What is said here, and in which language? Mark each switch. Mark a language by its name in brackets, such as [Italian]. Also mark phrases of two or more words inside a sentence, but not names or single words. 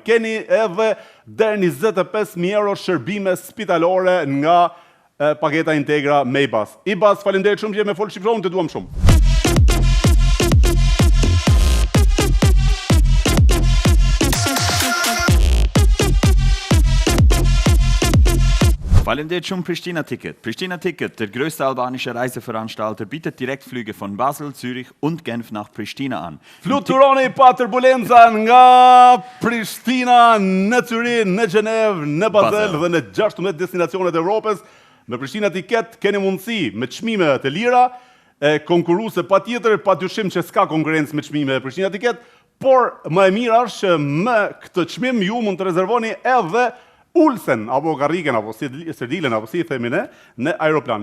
[Albanian] Keni edhe deri 25.000 € shërbime spitalore nga paketa Integra me IBAS. IBAS, faleminderit shumë që je me Full Ship Show, të duam shumë. Faleminderit shumë Pristina Ticket. [German] Pristina Ticket, der größte albanische Reiseveranstalter, bietet Direktflüge von Basel, Zürich und Genf nach Pristina an. [Albanian] Fluturoni pa turbulenca nga Prishtina në Zyrich, në Gjenevë, në Basel dhe në 16 destinacionet e Europës. Me Pristina Ticket keni mundësi me çmime të lira, konkurruese patjetër, padyshim që s'ka konkurrencë me çmime e Pristina Ticket, por më e mira është që me këtë çmim ju mund të rezervoni edhe ulsen, apo karriken, apo serdilen, apo si i themi ne, në aeroplan.